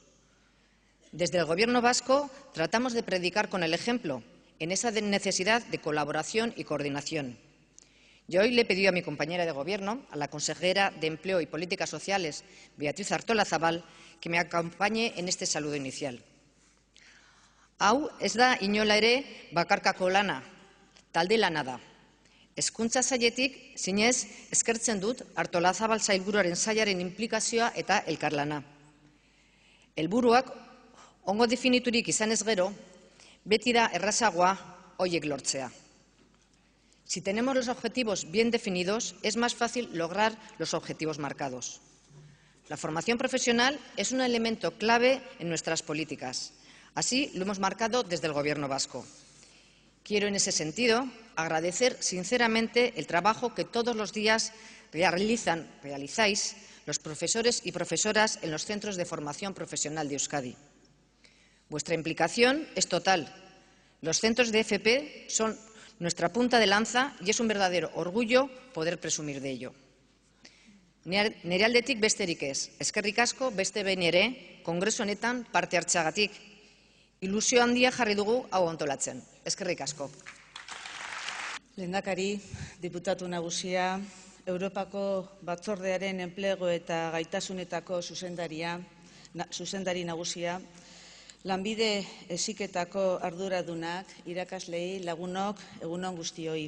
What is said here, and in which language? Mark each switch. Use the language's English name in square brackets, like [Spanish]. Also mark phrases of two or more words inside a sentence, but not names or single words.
[Spanish] Desde el Gobierno vasco tratamos de predicar con el ejemplo en esa necesidad de colaboración y coordinación. Yo hoy le he pedido a mi compañera de Gobierno, a la consejera de Empleo y Políticas Sociales, Beatriz Artolazabal, que me acompañe en este saludo inicial. [Basque] Hau ez da inola ere bakarkako lana, talde lana da. Hezkuntza sailetik zinez eskertzen dut Artolazabal sailburuaren sailaren inplikazioa eta elkarlana. Helburuak ongo definiturik izanez gero, beti da errazagoa horiek lortzea. [Spanish] Si tenemos los objetivos bien definidos, es más fácil lograr los objetivos marcados. La formación profesional es un elemento clave en nuestras políticas. Así lo hemos marcado desde el Gobierno vasco. Quiero, en ese sentido, agradecer sinceramente el trabajo que todos los días realizáis los profesores y profesoras en los centros de formación profesional de Euskadi. Vuestra implicación es total. Los centros de FP son nuestra punta de lanza y es un verdadero orgullo poder presumir de ello. [Basque] Nire aldetik besterik ez, eskerrik asko beste behin ere kongresu honetan parte hartzeagatik. Ilusio handia jarri dugu hau antolatzen. Eskerrik asko. Lehendakari, diputatu nagusia, Europako Batzordearen enplegu eta gaitasunetako zuzendari nagusia, lanbide heziketako arduradunak, irakaslei, lagunok, egunon guztioi.